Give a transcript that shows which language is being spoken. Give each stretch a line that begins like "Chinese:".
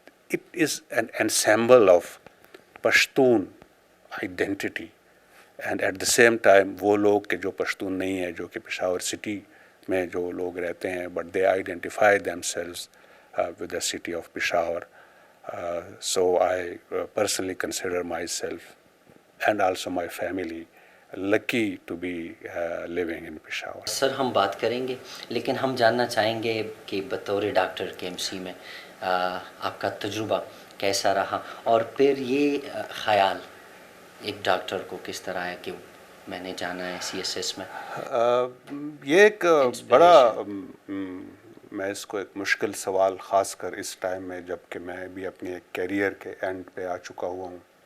English: it is an ensemble of Pashtun identity, and at the same time
Urdu: وہ لوگ کہ جو پشتون نہیں ہیں, جو کہ پشاور سٹی میں جو لوگ رہتے ہیں,
English: But they identify themselves with the city of Peshawar. So I personally consider myself and also my family lucky to be living in Peshawar.
Urdu: سر ہم بات کریں گے, لیکن ہم جاننا چاہیں گے کہ بطور ڈاکٹر کے KMC میں آپ کا تجربہ کیسا رہا, اور پھر یہ خیال ایک ڈاکٹر کو کس طرح ہے کہ میں نے جانا ہے CSS میں. یہ ایک بڑا میں اس کو ایک مشکل سوال, خاص کر اس ٹائم میں جب کہ میں بھی اپنی ایک کیریئر کے اینڈ پہ آ چکا ہوا ہوں.